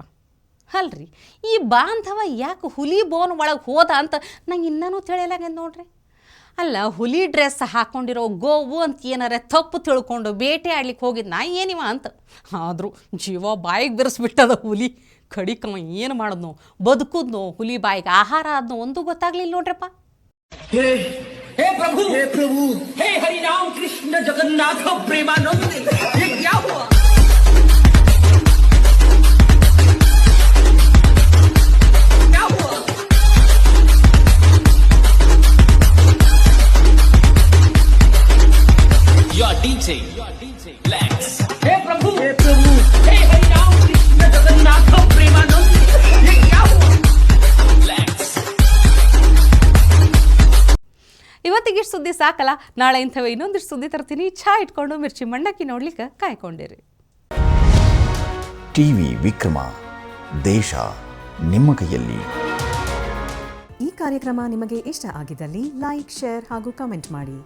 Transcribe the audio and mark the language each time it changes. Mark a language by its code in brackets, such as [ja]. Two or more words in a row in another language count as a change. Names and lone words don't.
[kn] ಅಲ್ರಿ, ಈ ಬಾಂಧವ ಯಾಕೆ ಹುಲಿ ಬೋನ್ ಒಳಗೆ ಹೋದ ಅಂತ ನಂಗೆ ಇನ್ನೂ ತಿಳಿಯಲಾಗ್ಯದ ನೋಡ್ರಿ. ಅಲ್ಲ, ಹುಲಿ ಡ್ರೆಸ್ ಹಾಕ್ಕೊಂಡಿರೋ ಗೋವು ಅಂತ ಏನಾರ ತಪ್ಪು ತಿಳ್ಕೊಂಡು ಬೇಟೆ ಆಡ್ಲಿಕ್ಕೆ ಹೋಗಿದ್ದು ನಾ ಏನಿವ ಅಂತ. ಆದರೂ ಜೀವ ಬಾಯಿಗೆ ಬೆರೆಸ್ಬಿಟ್ಟದ ಹುಲಿ. ಕಡಿಕವ ಏನು ಮಾಡೋದ್ನೋ, ಬದುಕುದ್ನೋ, ಹುಲಿ ಬಾಯಿಗೆ ಆಹಾರ ಆದ್ನೋ ಒಂದು ಗೊತ್ತಾಗ್ಲಿಲ್ಲ ನೋಡ್ರಪ್ಪ. [hi] हे प्रभु हे हरि राम कृष्ण जगन्नाथ प्रेमानंद, ये क्या हुआ? क्या हुआ? [en] Your DJ Lex. [hi] हे प्रभु हे हरि राम कृष्ण जगन्नाथ प्रेमानंद, ये क्या हुआ? Lex. [kn] ಇವತ್ತಿಗೆ ಇಷ್ಟು ಸುದ್ದಿ ಸಾಕಲ್ಲ, ನಾಳೆ ಇಂಥವೇ ಇನ್ನೊಂದಿಷ್ಟು ಸುದ್ದಿ ತರ್ತೀನಿ. ಚಹಾ ಇಟ್ಕೊಂಡು ಮಿರ್ಚಿ ಮಂಡಕ್ಕಿ ನೋಡ್ಲಿಕ್ಕೆ ಕಾಯ್ಕೊಂಡಿರಿ. ಟಿವಿ ವಿಕ್ರಮ, ದೇಶ ನಿಮ್ಮ ಕೈಯಲ್ಲಿ. ಈ ಕಾರ್ಯಕ್ರಮ ನಿಮಗೆ ಇಷ್ಟ ಆಗಿದ್ದಲ್ಲಿ ಲೈಕ್, ಶೇರ್ ಹಾಗೂ ಕಮೆಂಟ್ ಮಾಡಿ.